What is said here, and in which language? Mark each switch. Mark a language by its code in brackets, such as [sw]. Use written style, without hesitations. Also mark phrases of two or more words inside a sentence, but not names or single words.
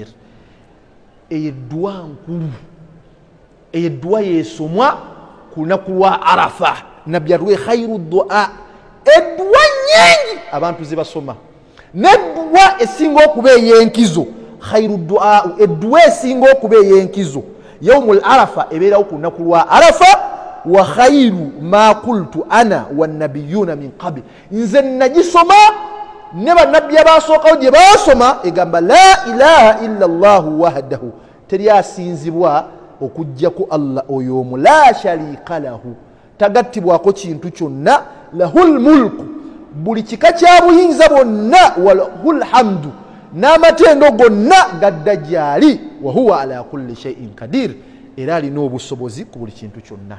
[lg] Eyeddwa nkulu, eyeddwa yesomwa ku lunaku lwa arafa. Nabbi atuwe [ar] خير الدعاء, [lg] eddwa nyingi abantu zibasoma, neddwa esinga okuba ey'enkizo [ar] خير الدعاء, [lg] eddwa esinga okuba ey'enkizo [ar] يوم عرفة [lg] ebeerawo ku lunaku lwa arafa. [ar] وخير ما قلت أنا والنبيون من قبل, [lg] nze nagisoma ne bannabbi abasookawo gye baasoma [ar] egamba لا إله إلا الله وحده, [lg] teri asinzibwa okugjaku Allah oyo omu, [ar] لا شريك له, [lg] tagattibwako kintu kyonna, [ar] له الملك, [lg] buli kika kya buyinza bwonna, [ar] وله الحمد, [lg] n'amatendo gonna gadda gyali, [ar] وهو على كل شيء قدير, [lg] era alina obusobozi ku buli kintu kyonna.